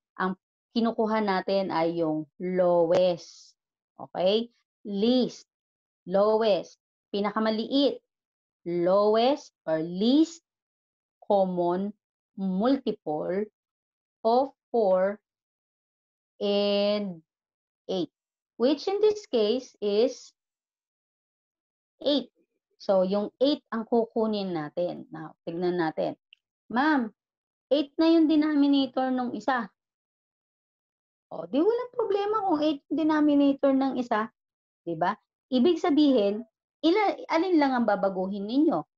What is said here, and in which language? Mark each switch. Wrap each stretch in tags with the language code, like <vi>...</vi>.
<tl>Ang kinukuha natin ay yung lowest.</tl> <en>Okay? Least. Lowest.</en> <tl>Pinakamaliit.</tl> <en>Lowest or least common multiple of 4 and 8, which in this case is 8.</en> <tl>So, yung 8 ang kukunin natin. Now, tignan natin. Ma'am, 8 na yung denominator ng isa. O, di walang problema kung 8 yung denominator ng isa. Diba? Ibig sabihin, alin lang ang babaguhin ninyo?</tl>